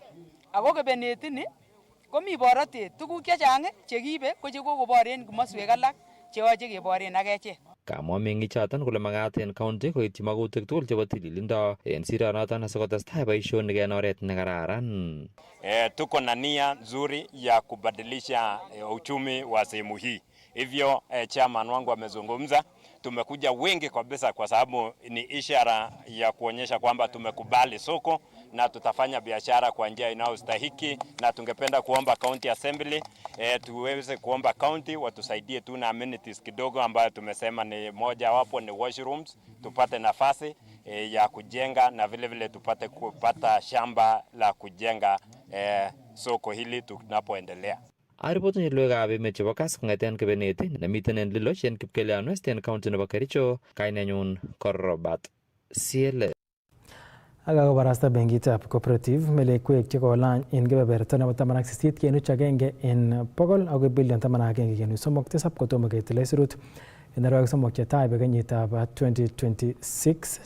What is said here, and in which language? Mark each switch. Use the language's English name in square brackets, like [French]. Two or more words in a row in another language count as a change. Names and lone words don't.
[Kipsigis] Ako Kebeneti ni komi borotet, tuguk chechang chekiibe ko chekokobor en komoswek alak cheyoche keboren ak echek. Kamwa meng'ichoton kole makat en county koityi makutik tugul chebo tililindo en sironoton asikotestai boisionik en oret nekararan. [Swahili] Tuko na nia nzuri ya kubadilisha uchumi wa sehemu hii. Hivyo chairman wangu amezungumza, tumekuja wengi kabisa kwa sababu ni ishara ya kuonyesha kwamba tumekubali soko na tutafanya biashara kwa njia inayostahiki, na tungependa kuomba [English] county assembly [Swahili] tuweze kuomba county watusaidie tu na amenities kidogo ambayo tumesema ni moja wapo ni washrooms, tupate nafasi ya kujenga na vile vile tupate kupata shamba la kujenga soko hili tunapoendelea. [Kipsigis] Aripotin logoiwekab emet chebo Kass kong'eten Kebeneti nemiten en Liloch en Kipkelion West en county nebo Kericho, kainenyun ko Robert Siele. Ak kakobarasta benkitab Cooperative melekwek chekolany en kebeberta nebo 18.1 en bogol akoi bilion 11.37 kotomo ketil aisurut en arawek somok chetai bo kenyitab 2026.